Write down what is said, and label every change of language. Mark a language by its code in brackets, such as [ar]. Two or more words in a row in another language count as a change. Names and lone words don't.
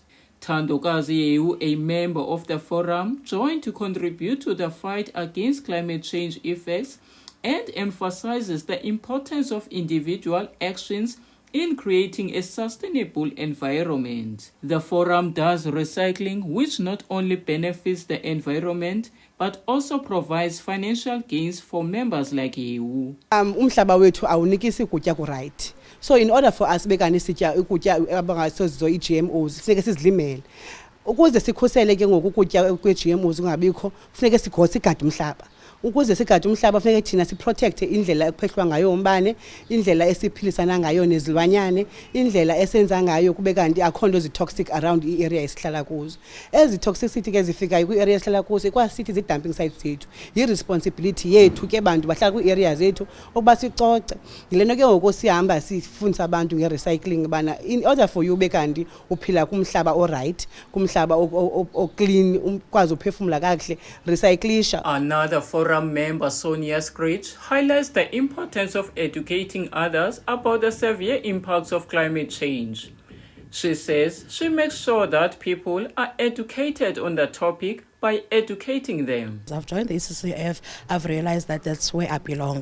[en] Thandokazi Yehu, a member of the forum, joined to contribute to the fight against climate change effects and emphasizes the importance of individual actions in creating a sustainable environment. The forum does recycling, which not only benefits the environment but also provides financial gains for members like Yehu. [xh] Umhlaba wethu awunikisi ukutya ku-right. [en] So in order for us [xh] bekani sitya ukutya abangasozizo i-GMOs funeke sizilimele. Ukuze sikhusele ke ngoku ukutya kwe-GMOs kungabikho funeke sigade umhlaba. Ukuze sigade umhlaba funeke thina siprotecte indlela ekuphehlwa ngayo umbane, indlela esiphilisana ngayo nezilwanyane, indlela esenza ngayo kube kanti akho nto [en] zi-toxic around [xh] i-area esihlala kuzo. Ezi toxicity ke zifikayo kwi-area esihlala kuzo kwasithi zi-dumping sites zethu. Yi-responsibility yethu ke bantu bahlala kwi-area zethu ukuba sicoce. Yilento ke ngoku sihamba sifundisa abantu nge-recycling bana [en] in order for you [xh] bekanti uphila kumhlaba o-right, kumhlaba o-clean, ukwazi uphefumula kakuhle, recyclisha. [en] Another forum member, Sonia Screech, highlights the importance of educating others about the severe impacts of climate change. She says she makes sure that people are educated on the topic by educating them. I've joined the ECCF, I've realized that that's where I belong.